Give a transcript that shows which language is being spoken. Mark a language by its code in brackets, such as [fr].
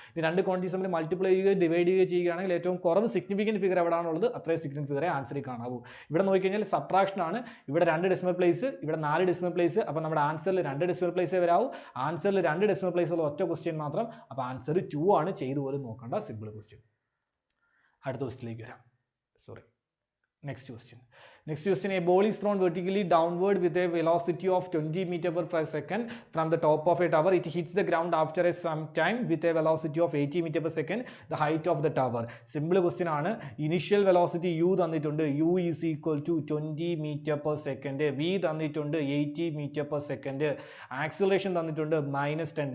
[ml] ഈ രണ്ട് ക്വാണ്ടിറ്റീസ് തമ്മിൽ മൾട്ടിപ്ലൈ ചെയ്യുകയോ ഡിവൈഡ് ചെയ്യുകയോ ചെയ്യുകയാണെങ്കിൽ ഏറ്റവും കുറവ് സിഗ്നിഫിക്കൻറ്റ് ഫിഗർ എവിടെയാണുള്ളത് അത്രയും സിഗ്നിഫിക്കൻറ്റ് ഫിഗറെ ആൻസറിൽ കാണാവൂ. ഇവിടെ നോക്കിക്കഴിഞ്ഞാൽ സബ്ട്രാക്ഷൻ ആണ്. ഇവിടെ 2 ഡെസിമൽ പ്ലേസ്, ഇവിടെ 4 ഡെസിമൽ പ്ലേസ്. അപ്പോൾ നമ്മുടെ ആൻസറിൽ 2 ഡെസിമൽ പ്ലേസേ വരാവൂ. ആൻസറിൽ 2 ഡെസിമൽ പ്ലേസ് ഉള്ള ഒറ്റ ക്വസ്റ്റ്യൻ മാത്രം. അപ്പോൾ ആൻസർ 2 ആണ്. ചെയ്തുപോലെ നോക്കണ്ട, സിമ്പിൾ ക്വസ്റ്റ്യൻ. അടുത്ത ക്വസ്റ്റ്യനിലേക്ക് വരാം. Next question. [en] A ball is thrown vertically downward with a velocity of 20 m/s from the top of a tower. It hits the ground after some time with a velocity of 80 m/s, the height of the tower. Simple question ആണ്. Initial velocity u തന്നിട്ടുണ്ട്. u is equal to 20 m/s. [ml] v തന്നിട്ടുണ്ട് 80 m/s. Acceleration തന്നിട്ടുണ്ട് -10.